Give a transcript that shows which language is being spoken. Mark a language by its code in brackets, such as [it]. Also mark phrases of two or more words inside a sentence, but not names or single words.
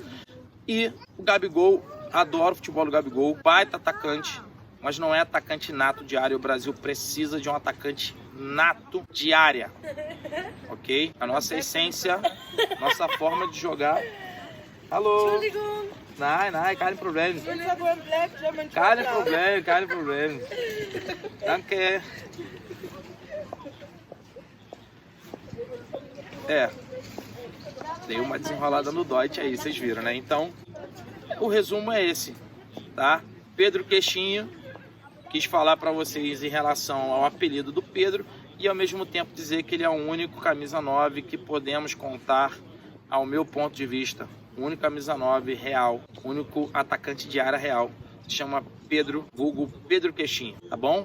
[pt] E o Gabigol, adoro o futebol do Gabigol, baita atacante, mas não é atacante nato de área. O Brasil precisa de um atacante nato de área, ok? A nossa essência, nossa forma de jogar. Alô? [de] Nein, kein Problem. Kein Problem. Danke. [pt] Dei uma desenrolada no Deutsch aí, vocês viram, né? Então, o resumo é esse, tá? Pedro Queixinho, quis falar para vocês em relação ao apelido do Pedro e ao mesmo tempo dizer que ele é o único camisa 9 que podemos contar, ao meu ponto de vista, o único camisa 9 real, o único atacante de área real, se chama Pedro, vulgo Pedro Queixinho, tá bom?